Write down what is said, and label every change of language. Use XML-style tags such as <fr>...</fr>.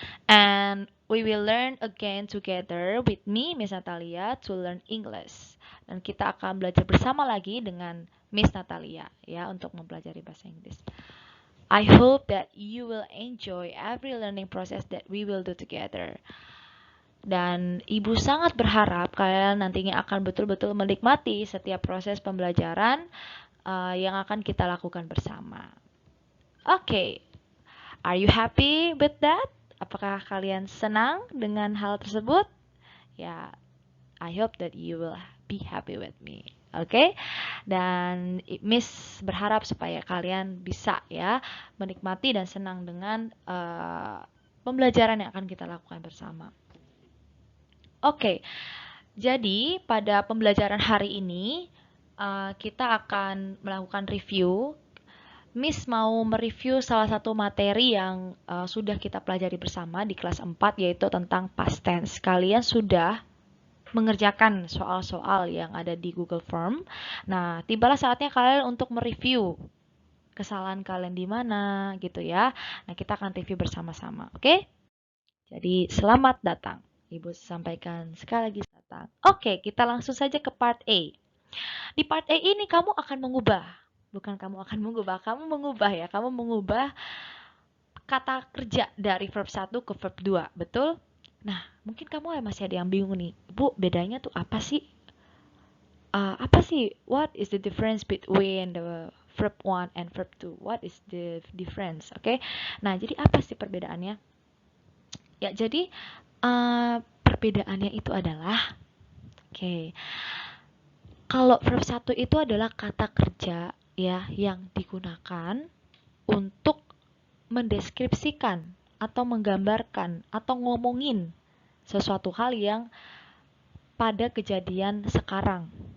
<en>And we will learn again together with me, Miss Natalia, to learn English.</en> <id>Dan kita akan belajar bersama lagi dengan Miss Natalia ya untuk mempelajari bahasa Inggris.</id> <en>I hope that you will enjoy every learning process that we will do together.</en> <id>Dan Ibu sangat berharap kalian nantinya akan betul-betul menikmati setiap proses pembelajaran yang akan kita lakukan bersama.</id> <en>Oke, are you happy with that?</en> <id>Apakah kalian senang dengan hal tersebut?</id> <en>Ya, I hope that you will be happy with me. Oke?</en> <id>Dan Miss berharap supaya kalian bisa ya menikmati dan senang dengan pembelajaran yang akan kita lakukan bersama. Oke. Jadi, pada pembelajaran hari ini kita akan melakukan review. Miss mau mereview salah satu materi yang sudah kita pelajari bersama di kelas 4, yaitu tentang past tense. Kalian sudah mengerjakan soal-soal yang ada di Google Form. Nah, tibalah saatnya kalian untuk mereview kesalahan kalian di mana gitu ya. Nah, kita akan review bersama-sama, oke? Jadi, selamat datang. Ibu sampaikan sekali lagi datang. Oke, kita langsung saja ke part A. Di part A ini kamu akan mengubah. Bukan kamu akan mengubah, kamu mengubah ya. Kamu mengubah kata kerja dari verb 1 ke verb 2, betul? Nah, mungkin kamu masih ada yang bingung nih. Bu, bedanya tuh apa sih? Apa sih?</id> <en>What is the difference between the verb 1 and verb 2? What is the difference? Oke.</en> <id>Nah, jadi apa sih perbedaannya? Ya, jadi perbedaannya itu adalah kalau verb 1 itu adalah kata kerja ya yang digunakan untuk mendeskripsikan atau menggambarkan atau ngomongin sesuatu hal yang pada kejadian sekarang.</id>